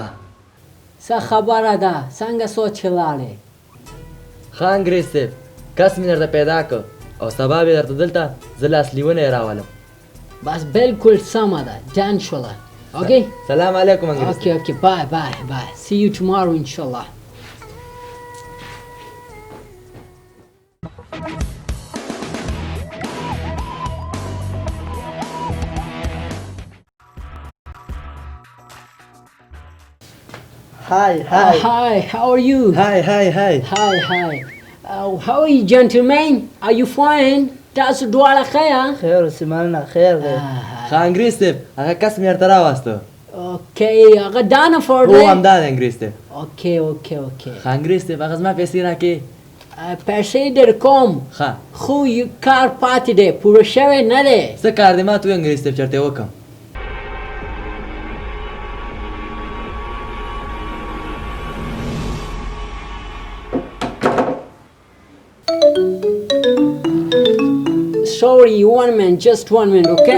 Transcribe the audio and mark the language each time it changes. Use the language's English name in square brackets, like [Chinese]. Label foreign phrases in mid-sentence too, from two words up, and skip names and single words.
[Pashto] څه خبره ده، څنګه سوچ لاړې؟ ښه انګریز صاحب کس مې درته پیدا کړ او سبا به درته دلته زه لاسلیونه یې راولم. بس بالکل سمه ده، جان شوله. اوکې، [Arabic] سلام علیکم [Pashto] انګریز. [English] okay, bye bye bye, see you tomorrow inshallah. Hi. Hi, how are you? Hi. Hi. How are you gentlemen? Are you fine? [Pashto] تاسو دواړه ښه یا؟ خیر اوسې، مننه، خیر دی. ښه انګریز صاحب هغه کس مې درته راوسته. اوکې، هغه دا نفر دی؟ هو همدا دی انګریز صاحب. اوکې. ښه انګریز صاحب هغه زما پیسې راکړې. پیسې در کوم، ښه خو یو کار پاتې دی، پوره شوی نه دی. څه کار دی ما ته ووایه انګریز صاحب چېرته یې وکړم. [English] Sorry, just 1 minute, okay?